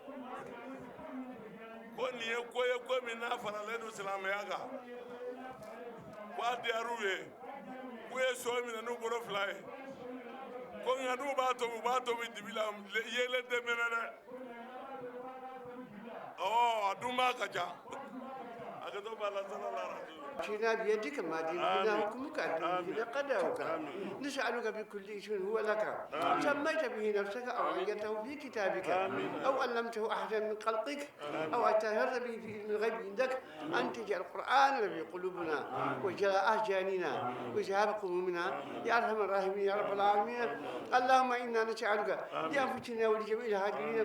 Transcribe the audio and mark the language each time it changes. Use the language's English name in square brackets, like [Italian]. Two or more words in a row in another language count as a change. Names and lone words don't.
[Bambara] ko nin ye ko ye ko min n'a faralen don silamɛya kan ko a diyar'u ye k'u ye so minɛ n'u bolo fila ye ko nka n'u b'a tobi dibi la yelen tɛ mɛnɛ dɛ a dun b'a ka ca a ka to b'a la [Arabic] صلى الله عليه جئنا بيدك ما ديننا حكمك عدلنا قدرك نسألك بكل اسم هو لك سميت به نفسك أو أنزلته في كتابك أو علمته أحدا من خلقك أو أتهرت به في علم الغيب عندك أن تجعل القرآن في قلوبنا وجلاء أحزاننا وذهاب همومنا يا أرحم الراحمين يا رب العالمين اللهم إنا نسألك لأنفسنا ولجميع الهاجرين